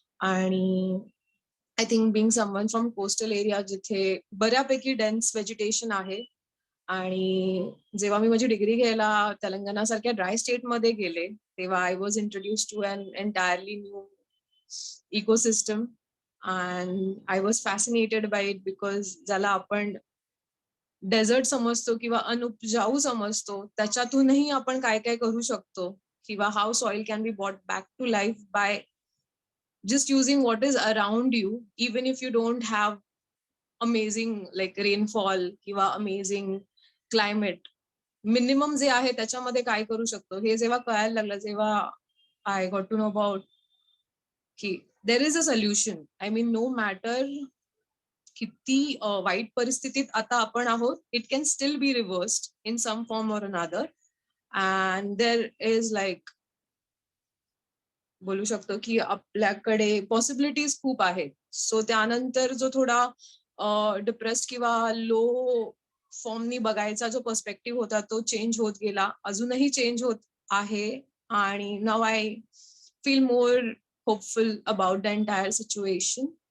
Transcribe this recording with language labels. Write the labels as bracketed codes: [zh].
[en] आणि I think being someone from coastal area [mr] जिथे बऱ्यापैकी [en] Dense vegetation आहे. [mr] आणि जेव्हा मी माझी डिग्री घ्यायला तेलंगणासारख्या ड्राय स्टेटमध्ये गेले, तेव्हा [en] I was introduce to an entirely new ecosystem and I was fascinated by it. Because [mr] ज्याला आपण डेझर्ट समजतो किंवा अनुपजाऊ समजतो, त्याच्यातूनही आपण काय काय करू शकतो, किंवा [en] how soil can be bought back to life by just using what is around you, even if you don't have amazing like rainfall किंवा amazing climate, minimum [mr] जे आहे त्याच्यामध्ये काय करू शकतो हे जेव्हा कळायला लागलं, जेव्हा [en] I got to know about की there is a solution. I mean, no matter [mr] किती वाईट परिस्थितीत आता आपण आहोत, [en] it can still be reversed in some form or another. And there is like [mr] बोलू शकतो की आपल्याकडे पॉसिबिलिटीज खूप आहेत. सो त्यानंतर जो थोडा डिप्रेस्ड किंवा लो फॉर्मनी बघायचा जो पर्स्पेक्टिव्ह होता तो चेंज होत गेला, अजूनही चेंज होत आहे. [en] आणि now I feel more hopeful about the entire situation.